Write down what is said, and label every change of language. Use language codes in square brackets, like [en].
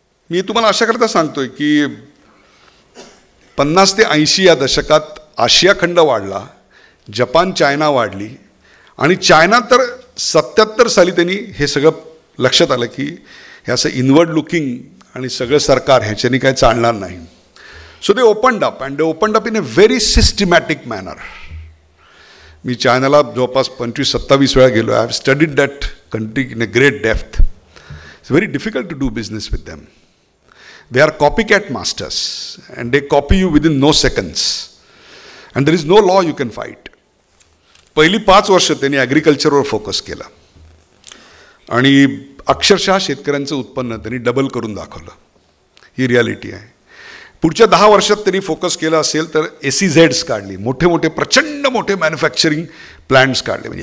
[mr] मी तुम्हाला अशा करता सांगतोय की 50 ते 80 या दशकात आशिया खंड वाढला, जपान चायना वाढली आणि चायना तर 77 साली त्यांनी हे सगळं लक्षात आलं की हे असं इनवर्ड लुकिंग आणि सगळं सरकार ह्याच्यानी काय चालणार नाही. [en] So they opened up and they opened up in a very systematic manner. [mr] मी चायनाला जवळपास 25-27 वेळा गेलो. [en] I have studied that country in a great depth. It's very difficult to do business with them. They are copycat masters and they copy you within no seconds and there is no law you can fight. [mr] पहिली 5 वर्ष त्यांनी ॲग्रिकल्चरवर focus केला आणि अक्षरशः शेतकऱ्यांचं उत्पन्न त्यांनी double करून दाखवलं. ही रियालिटी आहे. पुढच्या 10 वर्षात त्यांनी फोकस केला असेल तर SEZs काढली, मोठे प्रचंड मोठे मॅन्युफॅक्चरिंग प्लांट्स काढले.